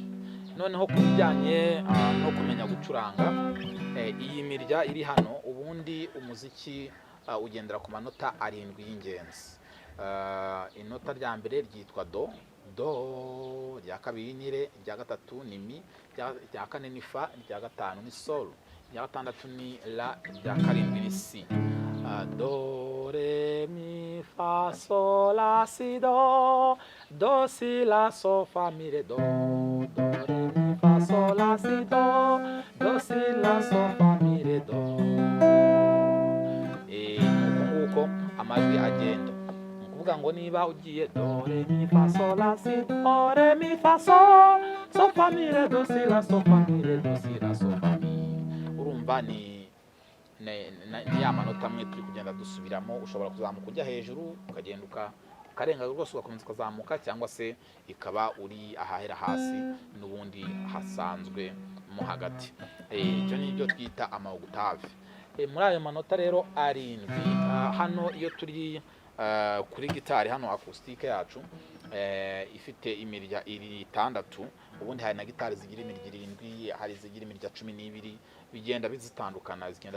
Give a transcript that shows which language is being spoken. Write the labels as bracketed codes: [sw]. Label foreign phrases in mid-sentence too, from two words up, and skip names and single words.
[rw] Noneho ku bijyanye no kumenya gucuranga, iyi mirya iri hano, ubundi umuziki ugendera ku manota 7 y'ingenzi. Inota rya mbere ryitwa do, rya kabiri ni re, rya gatatu ni mi, rya kane ni fa, rya gatanu ni sol, rya gatandatu ni la, rya karindwi ni si. Do re mi fa sol la si do, do si la so fa mi re do, do re mi fa sol la si do, do si la so fa mi re do. Nuko amajwi agenda. Kuvuga ngo niba ugiye do re mi fa sol la si do re mi fa sol, so fa mi re do si la so fa mi re do si la so fa mi. Urumva ni ya manota amwe turi kugenda dusubiramo. Ushobora kuzamuka ujya hejuru, ukagenda ukarenga rwose ugakomeza ukazamuka, cyangwa se ikaba uri ahahera hasi n'ubundi hasanzwe mo hagati. Icyo ni byo twita ama octave. Muri ayo manota rero 7, hano iyo turi kuri gitari hano acoustique yacu, ifite imirya 6, ubundi hari na gitari zigira imirya 7, hari zigira imirya 12, bigenda zitandukana.